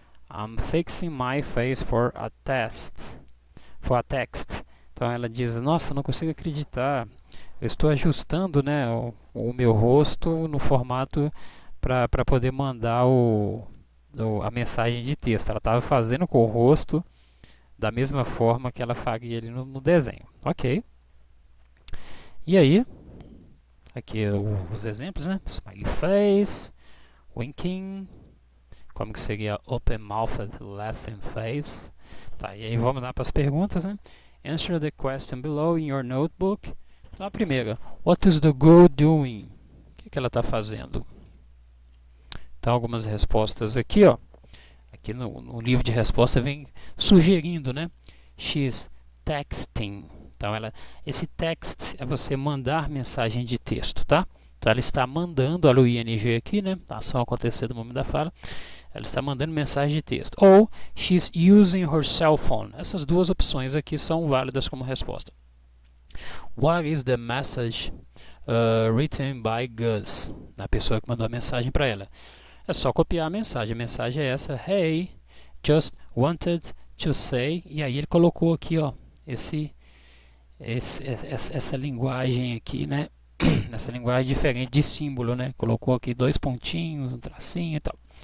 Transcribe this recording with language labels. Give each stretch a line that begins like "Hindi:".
English: I'm fixing my face for a text.
Portuguese: Então ela diz, nossa, não consigo acreditar. Eu estou ajustando, né, o meu rosto no formato para poder mandar a mensagem de texto. Ela estava fazendo com o rosto da mesma forma que ela faria ali no desenho. Ok. E aí, aqui os exemplos, né?
English: Smiley face, winking,
Portuguese: como que seria
English: open-mouthed laughing face.
Portuguese: Tá, e aí vamos lá para as perguntas, né?
English: Answer the question below in your notebook.
Portuguese: Então a primeira,
English: what is the girl doing?
Portuguese: O que ela está fazendo? Então algumas respostas aqui, ó. Aqui no livro de resposta vem sugerindo, né?
English: She's texting.
Portuguese: Então esse text é você mandar mensagem de texto, tá? Então ela está mandando, olha o ing aqui, né? A ação acontecer no momento da fala. Ela está mandando mensagem de texto.
English: Ou she's using her cell phone.
Portuguese: Essas duas opções aqui são válidas como resposta.
English: What is the message written by Gus?
Portuguese: A pessoa que mandou a mensagem para ela. É só copiar a mensagem. A mensagem é essa.
English: Hey, just wanted to say.
Portuguese: E aí ele colocou aqui, ó, essa linguagem aqui, né? Essa linguagem diferente de símbolo, né? Colocou aqui 2 pontinhos, um tracinho e tal.